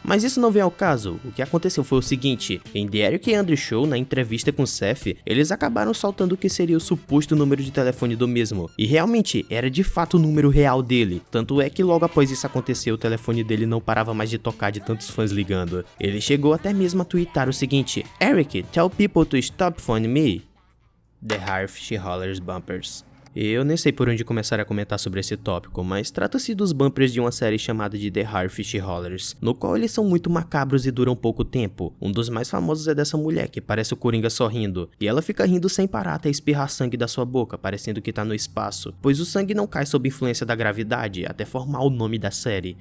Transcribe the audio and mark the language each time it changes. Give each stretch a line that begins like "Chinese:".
Portuguese: Mas isso não vem ao caso, o que aconteceu foi o seguinte: em The Eric Andre Show, na entrevista com Seth, eles acabaram soltando o que seria o suposto número de telefone do mesmo. E realmente, era de fato o número real dele. Tanto é que logo após isso acontecer, o telefone dele não parava mais de tocar de tantos fãs ligando. Ele chegou até mesmo a twittar o seguinte:
English: Eric, tell people to stop phoning me. The Harf She Hollers Bumpers.
Portuguese: Eu nem sei por onde começar a comentar sobre esse tópico, mas trata-se dos bumpers de uma série chamada de The Harf She Hollers, no qual eles são muito macabros e duram pouco tempo. Um dos mais famosos é dessa mulher, que parece o Coringa sorrindo, e ela fica rindo sem parar até espirrar sangue da sua boca, parecendo que tá no espaço, pois o sangue não cai sob influência da gravidade, até formar o nome da série.